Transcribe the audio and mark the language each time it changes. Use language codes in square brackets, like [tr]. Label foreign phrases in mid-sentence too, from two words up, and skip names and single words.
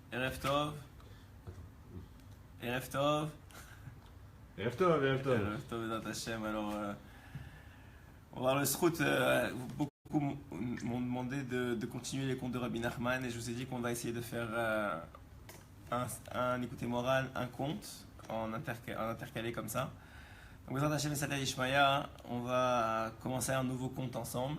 [he] ערב טוב. ערב טוב. ערב טוב, ערב טוב. ערב טוב, בעזרת השם. [fr] Alors, on va voir le srout. Beaucoup m'ont demandé de continuer les contes de Rabbi Nachman et je vous ai dit qu'on va essayer de faire un écoutez moral, un conte en intercalé comme ça. Donc, [he] בעזרת השם [fr] et [arc] סייעתא דשמיא, [fr] on va commencer un nouveau conte ensemble.